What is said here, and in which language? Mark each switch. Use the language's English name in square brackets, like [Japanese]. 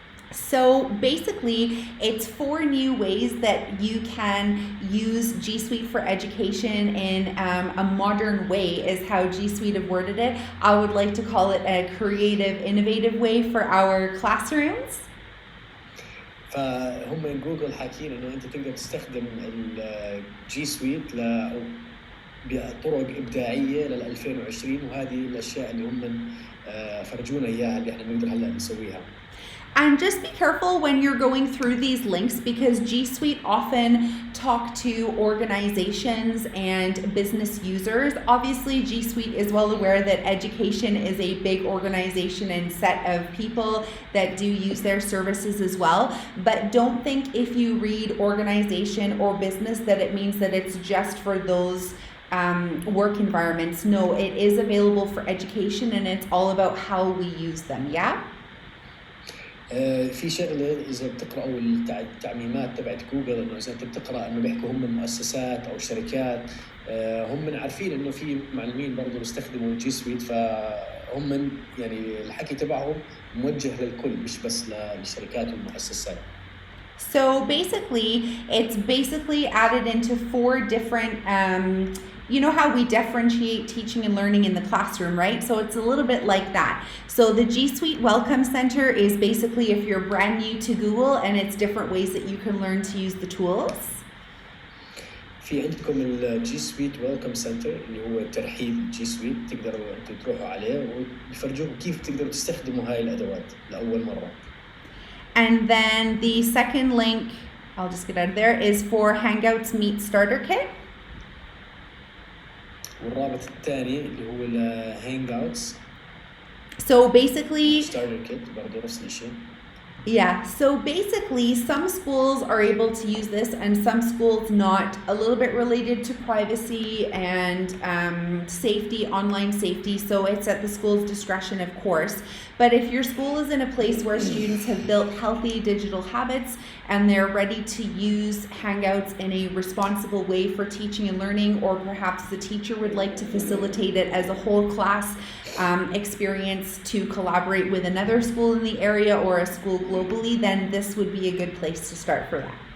[English] So basically, it's 4 new ways that you can use G Suite for education in a modern way, is how G Suite have worded it. I would like to call it a creative, innovative way for our classrooms. [Arabic] فهم جوجل حاكين انه انت تقدر تستخدم الجي سويت بطرق ابداعيه لل 2020 وهذه الاشياء اللي هم فرجونا اياها اللي احنا بنقدر هلا نسويها. [English] And just be careful when you're going through these links because G Suite often talk to organizations and business users. Obviously, G Suite is well aware that education is a big organization and set of people that do use their services as well. But don't think if you read organization or business that it means that it's just for those work environments. No, it is available for education and it's all about how we use them. Yeah? [Arabic] في شغله اذا بتقراوا التعميمات تبعت جوجل انه اذا انت بتقرا انه بيحكوا هم مؤسسات او شركات هم عارفين انه في معلمين برضه بيستخدموا الجي سويت فهم يعني الحكي تبعهم موجه للكل مش بس للشركات والمؤسسات. [English] So basically, it's basically added into 4 different you know how we differentiate teaching and learning in the classroom, right? So it's a little bit like that. So the G Suite Welcome Center is basically if you're brand new to Google and it's different ways that you can learn to use the tools. [Arabic] في عندكم الجي سويت ويلكم سنتر اللي هو ترحيب جي سويت تقدروا انتم تروحوا عليه وبيفرجوكم كيف تقدروا تستخدموا هاي الادوات لاول مره. [English] And then the second link, I'll just get out of there, is for Hangouts Meet Starter Kit. [Arabic] والرابط الثاني اللي هو الهانجاوتس. [English] So basically, [Arabic] starter kit برضه نفس الشيء. [English] Yeah, so basically some schools are able to use this and some schools not, a little bit related to privacy and safety, online safety, so it's at the school's discretion of course. But if your school is in a place where students have built healthy digital habits and they're ready to use Hangouts in a responsible way for teaching and learning, or perhaps the teacher would like to facilitate it as a whole class experience to collaborate with another school in the area or a school globally, then this would be a good place to start for that.